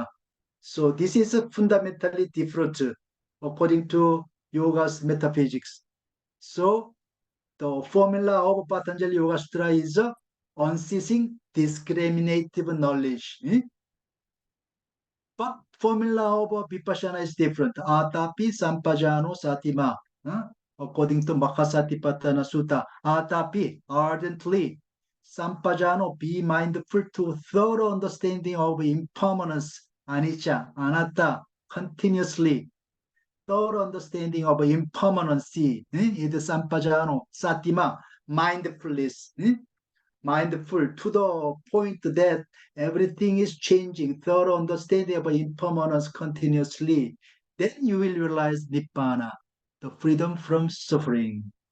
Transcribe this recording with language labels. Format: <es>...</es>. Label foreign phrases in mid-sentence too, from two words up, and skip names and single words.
<en>So this is fundamentally different according to yoga's metaphysics. So the formula of Patanjali Yoga Sutra is unceasing discriminative knowledge. But formula of Vipassana is different.</en> <pi>Atapi sampajano satima.</pi> <en>according to Mahasatipatthana Sutta, Atapi, ardently, Sampajano, be mindful to thorough understanding of impermanence,</en> <pi>anicca, anatta,</pi> <en>continuously, thorough understanding of impermanency, is</en> <pi>Sampajano, Satima,</pi> <en>mindfulness, mindful to the point that everything is changing, thorough understanding of impermanence continuously, then you will realize Nibbana, the freedom from suffering.</en>